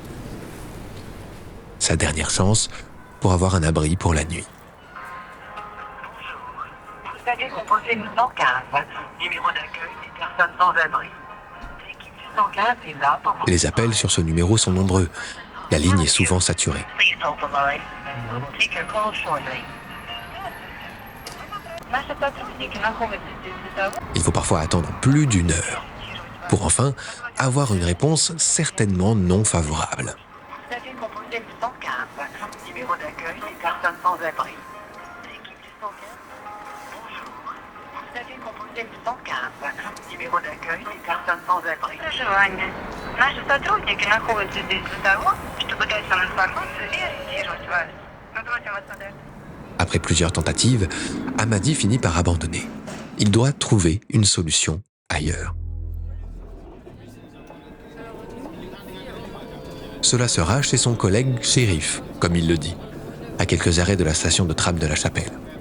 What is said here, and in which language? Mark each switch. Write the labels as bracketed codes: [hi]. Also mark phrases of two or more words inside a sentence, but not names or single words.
[fr] Sa dernière chance pour avoir un abri pour la nuit. Vous allez composer le 115, numéro d'accueil des personnes sans abri. L'équipe du 115 est là pour vous. Les appels sur ce numéro sont nombreux. La ligne est souvent saturée. [en] Please hold the line. We will take your call shortly. [fr] Il faut parfois attendre plus d'1 heure pour enfin avoir une réponse certainement non favorable. Vous avez composé le 115, numéro d'accueil des personnes sans abri. L'équipe du 115, bonjour. Vous avez composé le 115, numéro d'accueil des personnes sans abri. [ru] Проживание. Наши сотрудники находятся здесь для того, чтобы дать вам информацию и ориентировать вас. Мы просим вас подать. [fr] Après plusieurs tentatives, Amadi finit par abandonner. Il doit trouver une solution ailleurs. Cela sera chez son collègue shérif, comme il le dit, à quelques arrêts de la station de tram de la Chapelle.